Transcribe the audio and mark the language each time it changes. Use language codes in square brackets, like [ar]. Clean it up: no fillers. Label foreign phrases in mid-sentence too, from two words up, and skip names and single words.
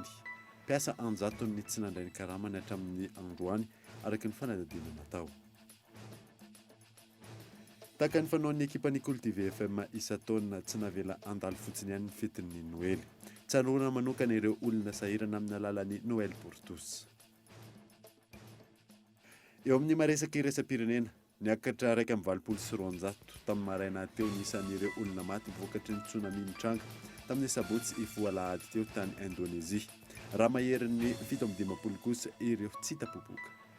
[mg] Mpiasa anjatony tsy nandray ny karamana hatramin'ny androany araka ny fanadadiana natao. Tahaka ny fanaon'ny ekipan'ny Cultive FM isa-taona tsy navela andalo fotsiny ihany ny fetin'ny Noely. Tsaroana manokana ireo olona sahirana amin'ny alalan'ny [fr] Noël pour tous. [mg] Eo amin'ny maresaka iraisam-pirenena niakatra raika amin'ny 20 tamin'ny maraina teo nisan'ireo olona maty vokatry ny tsunami mitranga tamin'ny sabotsy ivoalahady teo tany Indonezia. Raha maherin'ny 17 kosa ireo tsy tapoboka.